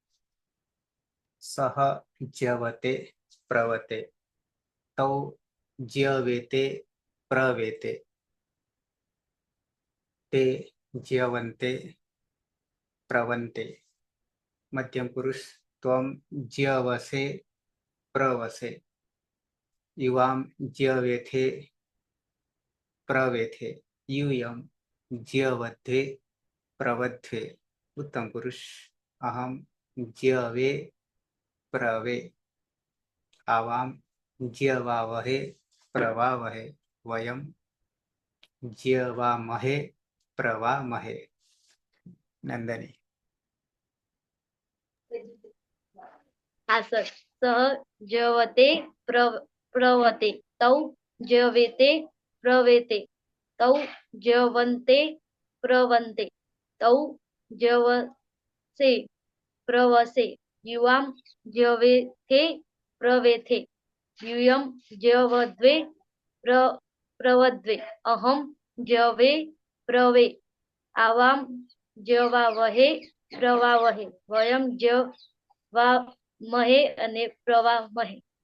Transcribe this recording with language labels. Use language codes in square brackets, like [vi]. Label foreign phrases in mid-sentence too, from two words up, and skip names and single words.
[sa] સહ જ્યવતે પ્રવતે તૌ જ્યવેતે પ્રવેતે તે જ્યવંતે પ્રવંતે. મધ્યમ પુરુષ ત્વમ જ્યવસે પ્રવસે યુવામ જ્યવેથે પ્રવેથે यूयम ज्यवद्धे प्रवध्वे. उत्तम पुरुष अहम ज्यवे प्रवे आवाम ज्यवावहे प्रवावहे वयम ज्यवामहे प्रवामहे. [gu] नंदनी. હા સર. [sa] સહ જ્યવતે પ્રવતે તૌ જ્યવેતે પ્રવેતે તૌ જ્યવંતે પ્રવંતે તૌ જ્યવસે પ્રવસે યુવામ જ્યવેથે પ્રવેથે યુયમ જ્યવદ્વે પ્રવદ્વે અહમ જ્યવે પ્રવે આવામ જ્યવાવહે પ્રવાવહે વયમ જ્યવામહે અને પ્રવામહે.